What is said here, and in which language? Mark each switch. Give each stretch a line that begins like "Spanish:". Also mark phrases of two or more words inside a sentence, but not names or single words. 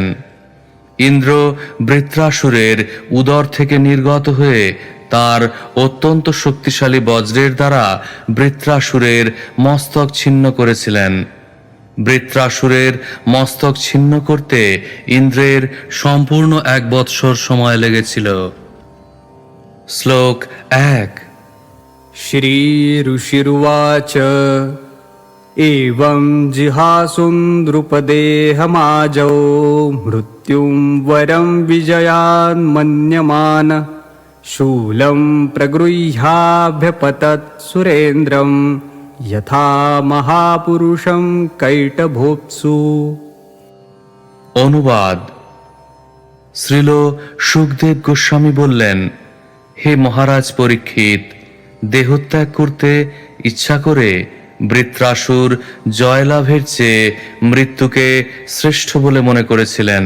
Bangla: ইন্দ্র বৃত্রাসুরের উদর থেকে নির্গত হয়ে তার অত্যন্ত শক্তিশালী বজ্রের দ্বারা বৃত্রাসুরের মস্তক ছিন্ন করেছিলেন। বৃত্রাসুরের মস্তক ছিন্ন করতে ইন্দ্রের সম্পূর্ণ 1 বৎসর সময় লেগেছিল। শ্লোক 1।
Sanskrit: श्रीऋषिरुवाच एवं जिहासुन्द्रुपदेहमाजौ मृत्युं वरं विजयान्मन्यमान शूलं प्रगृह्याभ्यपतत् सुरेन्द्रं यथा महापुरुषं कैटभोप्सु।
Bangla: অনুবাদ। শ্রীল সুখদেব গোস্বামী বললেন, হে মহারাজ পরীক্ষিত, দেহত্যাগ করতে ইচ্ছা করে বৃত্রাসুর জয়লাভের চেয়ে মৃত্যুকে শ্রেষ্ঠ বলে মনে করেছিলেন।